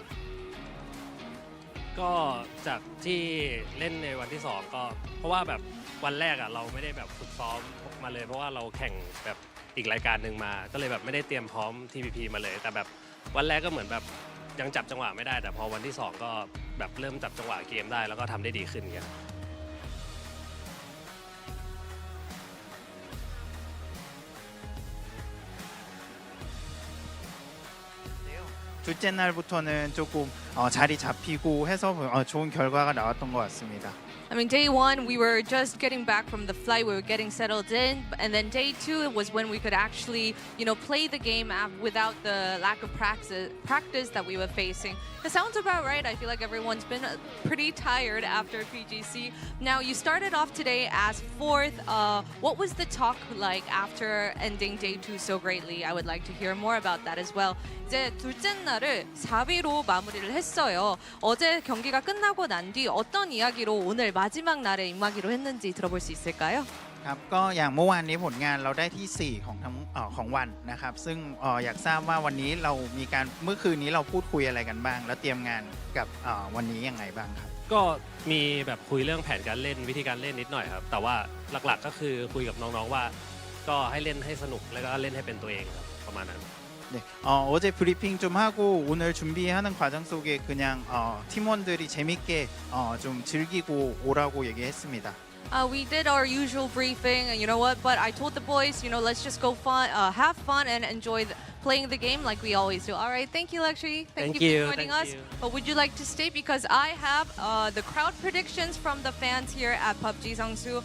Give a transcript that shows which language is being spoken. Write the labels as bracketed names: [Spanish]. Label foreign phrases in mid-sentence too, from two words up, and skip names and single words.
[Thai] ก็จากที่เล่นในวันที่2ก็เพราะว่าแบบวันแรกอ่ะเราไม่ได้แบบฝึกซ้อมมาเลยเพราะว่าเราแข่งแบบอีกรายการหนึ่งมาก็เลยแบบไม่ได้เตรียมพร้อม TPP มาเลยแต่แบบวันแรกก็เหมือนแบบยังจับจังหวะไม่ได้แต่พอวันที่2ก็แบบเริ่มจับจังหวะเกมได้แล้วก็ทำได้ดีขึ้นเงี้ย [Korean] 둘째 날부터는 조금 자리 잡히고 해서 좋은 결과가 나왔던 것 같습니다. [English] I mean, day one, we were just getting back from the flight. We were getting settled in. And then day two was when we could actually, play the game without the lack of practice that we were facing. It sounds about right. I feel like everyone's been pretty tired after PGC. Now, you started off today as 4th. What was the talk like after ending day two so greatly? I would like to hear more about that as well. [Korean] 이제 둘째 날을 4위로 마무리를 했어요. 어제 경기가 끝나고 난 뒤 어떤 이야기로 오늘 마지막 날에 임하기로 했는지 들어볼 수 있을까요? [Thai] ครับก็อย่างเมื่อวานนี้ผลงานเราได้ที่ 4 ของวันนะครับซึ่งอยากทราบว่าวันนี้เรามีการเมื่อคืนนี้เราพูดคุยอะไรกันบ้างแล้วเตรียมงานกับวันนี้ยังไงบ้างครับ ก็มีแบบคุยเรื่องแผนการเล่นวิธีการเล่นนิดหน่อยครับแต่ว่าหลักๆก็คือคุยกับน้องๆว่าก็ให้เล่นให้สนุกแล้วก็เล่นให้เป็นตัวเองครับประมาณนั้น [Korean] 네, 어제 브리핑 좀 하고 오늘 준비하는 과정 속에 그냥 팀원들이 재밌게 좀 즐기고 오라고 얘기했습니다. [English] We did our usual briefing, and you know what? But I told the boys, let's just go have fun and enjoy playing the game like we always do. All right, thank you, Lakshmi. Thank you for joining us. But would you like to stay? Because I have the crowd predictions from the fans here at PUBG Sangsu.